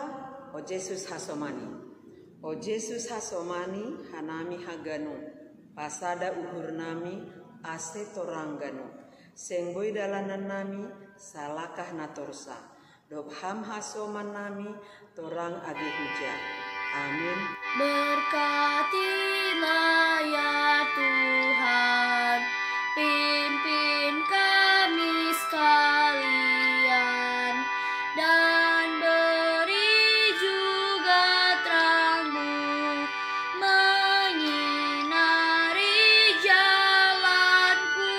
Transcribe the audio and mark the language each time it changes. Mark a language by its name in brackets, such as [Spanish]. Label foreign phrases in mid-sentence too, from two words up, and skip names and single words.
[Mende (Papua New Guinea)] O Yesus hasomani, o Yesus hasomani, hanami haganu, pasada uhur nami, ase torangganu, senggoi dalanan nami, salakah natorsa, dobham hasoman nami, torang age huja. Amin. [Indonesian] Berkatilah ya Tuhan, pimpin kami sekalian, dan beri juga terang-Mu menyinari jalanku.